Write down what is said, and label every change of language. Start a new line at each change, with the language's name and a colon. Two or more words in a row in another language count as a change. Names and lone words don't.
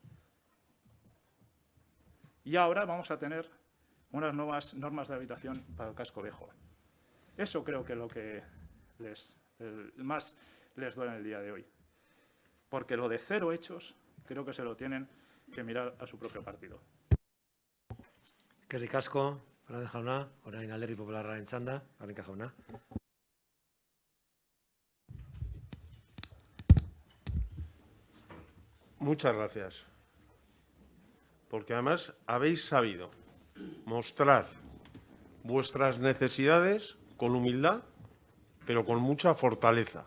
Spanish: Y ahora vamos a tener unas nuevas normas de rehabilitación para el casco viejo. Eso creo que es lo que más les duele en el día de hoy. Porque lo de 0 hechos creo que se lo tienen que mirar a su propio partido.
Basque: Eskerrik asko, Fernández jauna, orain Alderdi Popularraren txanda, Garnica jauna.
Spanish: Muchas gracias. Porque además habéis sabido mostrar vuestras necesidades con humildad, pero con mucha fortaleza.